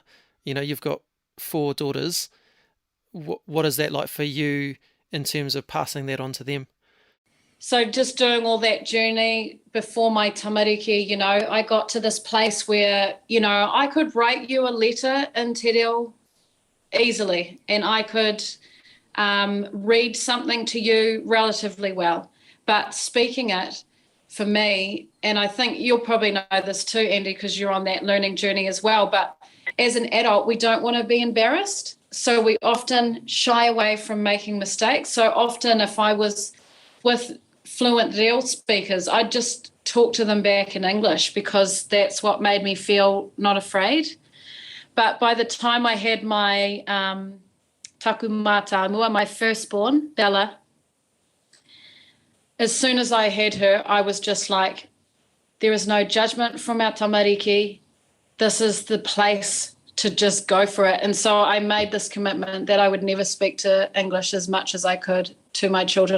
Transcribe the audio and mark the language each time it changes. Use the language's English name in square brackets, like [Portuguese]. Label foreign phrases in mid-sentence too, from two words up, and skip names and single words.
[English] You've got 4 daughters. What is that like for you in terms of passing that on to them? So just doing all that journey before my tamariki, I got to this place where, I could write you a letter in [Māori] te reo [English] easily, and I could read something to you relatively well. But speaking it, for me, and I think you'll probably know this too, Andy, because you're on that learning journey as well, but as an adult, we don't want to be embarrassed. So we often shy away from making mistakes. So often if I was with fluent reo speakers, I'd just talk to them back in English because that's what made me feel not afraid. But by the time I had my [Māori] taku mātāmua, [English] my firstborn, Bella, as soon as I had her, I was just like, there is no judgment from our tamariki. This is the place to just go for it. And so I made this commitment that I would never speak to English as much as I could to my children.